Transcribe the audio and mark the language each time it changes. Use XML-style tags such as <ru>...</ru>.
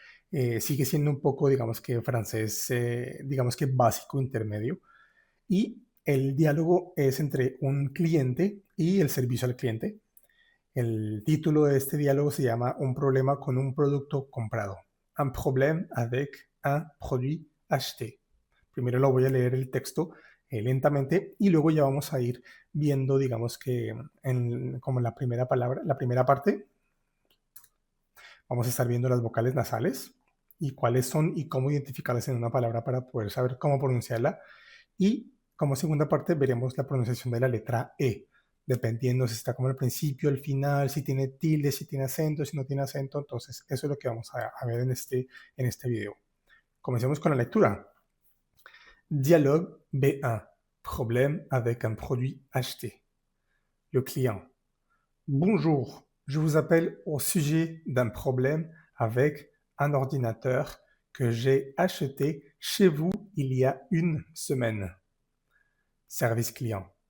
<es>Sigue siendo un poco, digamos que francés, digamos que básico intermedio. Y el diálogo es entre un cliente y el servicio al cliente. El título de este diálogo se llama Un problema con un producto comprado.</es> <fr>Un problème avec un produit acheté.</fr> <es>Primero lo voy a leer el texto lentamente y luego ya vamos a ir viendo, digamos que como la primera palabra, la primera parte, vamos a estar viendo las vocales nasales y cuáles son y cómo identificarlas en una palabra para poder saber cómo pronunciarla. Y como segunda parte veremos la pronunciación de la letra E, dependiendo si está como al principio, al final, si tiene tilde, si tiene acento, si no tiene acento. Entonces, eso es lo que vamos a ver en este video. Comencemos con la lectura.</es> <fr>Dialogue B1. Problème avec un produit acheté. Le client. Bonjour, je vous appelle au sujet d'un problème avec un ordinateur que j'ai acheté chez vous il y a une semaine. Service client.</fr>